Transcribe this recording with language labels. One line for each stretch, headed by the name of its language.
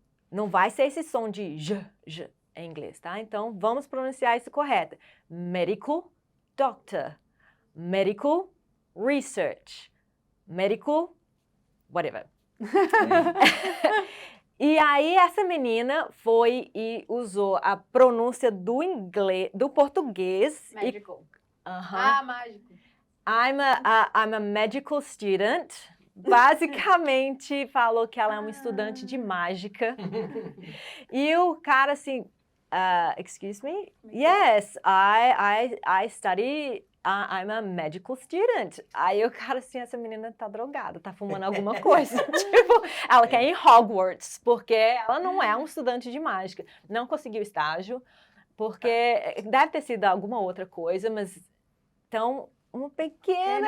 Portuguese: Não vai ser esse som de j em inglês, tá? Então, vamos pronunciar isso correto.
English: Medical doctor, medical research, medical whatever.
Portuguese: E aí, essa menina foi e usou a pronúncia do inglês, do português.
English: Medical.
Portuguese: Mágico. Mágico.
English: I'm a medical student.
Portuguese: Basicamente, falou que ela é uma estudante de mágica. E o cara assim,
English: excuse me? Yes, I study I'm a medical student.
Portuguese: Aí o cara assim, essa menina tá drogada, tá fumando alguma coisa. Tipo, ela quer ir em Hogwarts, porque ela não é um estudante de mágica. Não conseguiu estágio, porque deve ter sido alguma outra coisa, mas então, uma pequena